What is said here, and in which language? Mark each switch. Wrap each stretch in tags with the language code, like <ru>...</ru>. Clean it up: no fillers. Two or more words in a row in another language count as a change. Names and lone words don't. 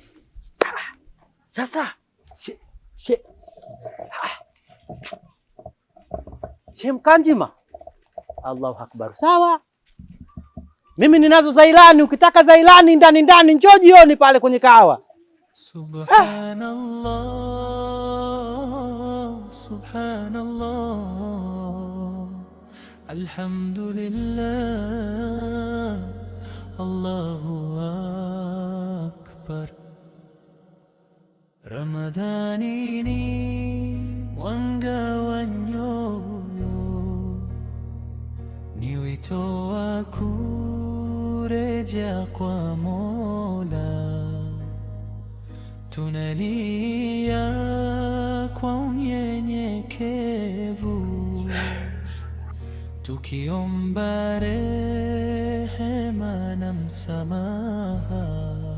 <sw>Sasa Mkanjima.</sw> <ar>الله أكبر.</ar> <sw>Sawa. Mimi ninazo zailani, ukitaka zailani ndani njoo jioni pale kwenye kahawa.</sw> <ar>سبحان الله، سبحان الله، الحمد لله، الله أكبر.</ar> <sw>Ramadhani ni mwanga wa nyoyo, ni wito wa kurejea kwa Mola. Tunalia kwa unyenyekevu, tukiomba rehema na msamaha.</sw>